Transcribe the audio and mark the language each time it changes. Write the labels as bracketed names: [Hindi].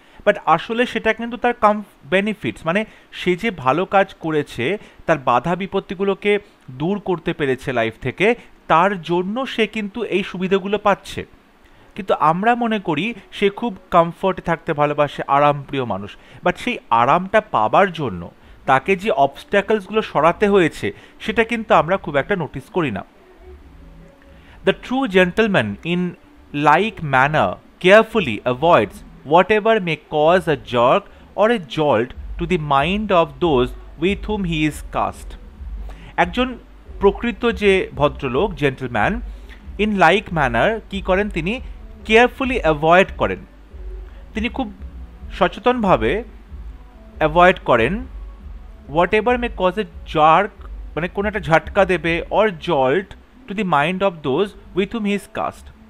[Bangla] But আসলে সেটা কিন্তু তার বেনিফিটস, মানে সে যে ভালো কাজ করেছে, তার বাধা বিপত্তিগুলোকে দূর করতে পেরেছে লাইফ থেকে, তার জন্য সে কিন্তু এই সুবিধাগুলো পাচ্ছে। কিন্তু আমরা মনে করি সে খুব কমফর্টে থাকতে ভালোবাসে, আরামপ্রিয় মানুষ, বাট সেই আরামটা পাবার জন্য তাকে যে অবস্ট্যাকলসগুলো সরাতে হয়েছে সেটা কিন্তু আমরা খুব একটা নোটিস করি না। [English] The true gentleman in like manner carefully avoids whatever may cause a jerk or a jolt to the mind of those with whom he is cast. [Bangla] একজন প্রকৃত যে ভদ্রলোক, জেন্টলম্যান, [English] in like manner [Bangla] কি করেন? তিনি carefully avoid করেন, তিনি খুব সচেতনভাবে অ্যাভয়েড করেন [English] whatever may cause a jerk, [Bangla] মানে কোনো একটা ঝাটকা দেবে, [English] Or jolt to the mind of those with whom he is cast.